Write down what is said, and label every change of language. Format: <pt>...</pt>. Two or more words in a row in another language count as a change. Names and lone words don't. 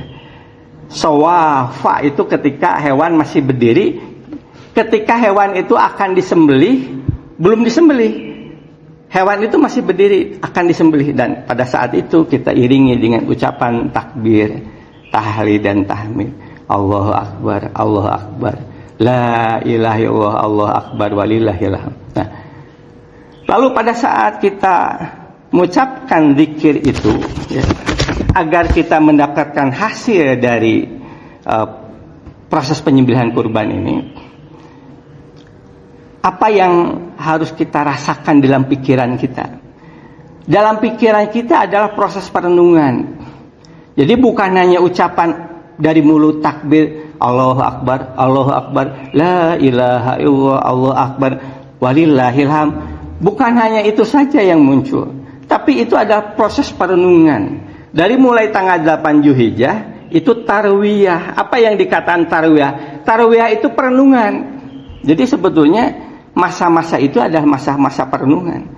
<id>Sawafa itu ketika hewan masih berdiri, ketika hewan itu akan disembelih, belum disembelih, hewan itu masih berdiri akan disembelih, dan pada saat itu kita iringi dengan ucapan takbir, tahlil dan tahmid,</id> <ar>الله أكبر، الله أكبر، لا إله إلا الله، الله أكبر، ولله الحمد.</ar> <id>Nah, lalu pada saat kita mengucapkan zikir itu ya, agar kita mendapatkan hasil dari proses penyembelihan kurban ini, apa yang harus kita rasakan dalam pikiran kita? Dalam pikiran kita adalah proses perenungan. Jadi bukan hanya ucapan dari mulut takbir,</id> <ar>الله أكبر، الله أكبر، لا إله إلا الله، الله أكبر، ولله الحمد.</ar> <id>Bukan hanya itu saja yang muncul, tapi itu adalah proses perenungan. Dari mulai tanggal 8 Dzulhijjah itu tarwiyah. Apa yang dikatakan tarwiyah? Tarwiyah itu perenungan. Jadi sebetulnya masa-masa itu adalah masa-masa perenungan.</id>